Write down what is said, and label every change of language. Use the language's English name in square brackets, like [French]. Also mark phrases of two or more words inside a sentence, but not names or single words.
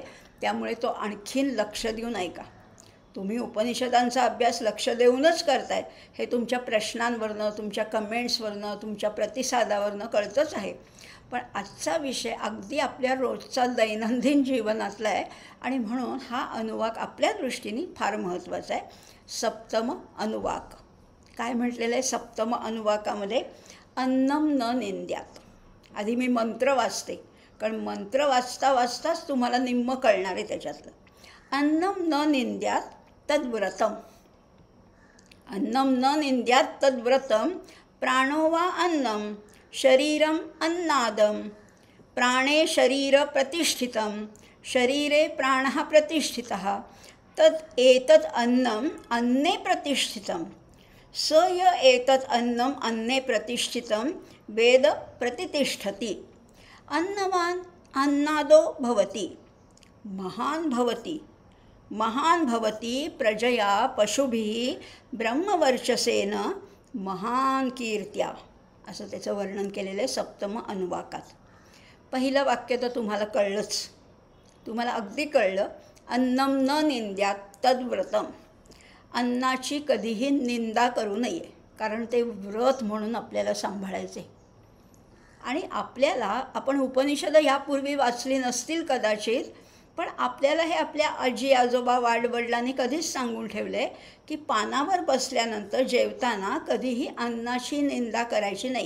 [Marathi] त्यामुळे तो आणखीन लक्ष देऊन ऐका. तुम्ही उपनिषदांचा अभ्यास लक्ष देऊनच करताय हे तुमच्या प्रश्नांवरनं, तुमच्या कमेंट्सवरनं, तुमच्या प्रतिसादावरनं कळतंच आहे. पण आजचा विषय अगदी आपल्या रोजचा दैनंदिन जीवनातला आहे आणि म्हणून हा अनुवाक आपल्या दृष्टीने फार महत्त्वाचा आहे. 7म अनुवाक काय म्हटलेलं आहे? 7म अनुवाकामध्ये [Sanskrit] अन्नम न निंद्यात. [Marathi] आधी मी मंत्र वाचते, कारण मंत्र वाचता वाचताच तुम्हाला निम्म कळणार आहे त्याच्यातलं. [Sanskrit] अन्नम न निंद्यात तद्व्रतम. अन्नम न निंद्यात तद्व्रतम. प्राणो वा अन्नम शरीरम अन्नादम. प्राणे शरीर प्रतिष्ठितं, शरीरे प्राणः प्रतिष्ठितः. तत् एतत् अन्नम अन्ने प्रतिष्ठितं. स य एतत् अन्नम अन्ने प्रतिष्ठितं वेद प्रतिष्ठति. अन्नवान अन्नादो भवति महान भवति महान भवती प्रजया पशुभिः ब्रह्मवर्चसेन महान कीर्त्या, [Marathi] असं त्याचं वर्णन केलेलं आहे सप्तम अनुवाकात. पहिलं वाक्य तर तुम्हाला कळलंच, तुम्हाला अगदी कळलं. [Sanskrit] अन्नम न निंद्यात तद्व्रतम, [Marathi] अन्नाची कधीही निंदा करू नये, कारण ते व्रत म्हणून आपल्याला सांभाळायचे. आणि आपल्याला, आपण उपनिषदं ह्यापूर्वी वाचली नसतील कदाचित, पण आपल्याला हे आपल्या आजी आजोबा वाडवडिलांनी कधीच सांगून ठेवले की पानावर बसल्यानंतर जेवताना कधीही अन्नाची निंदा करायची नाही.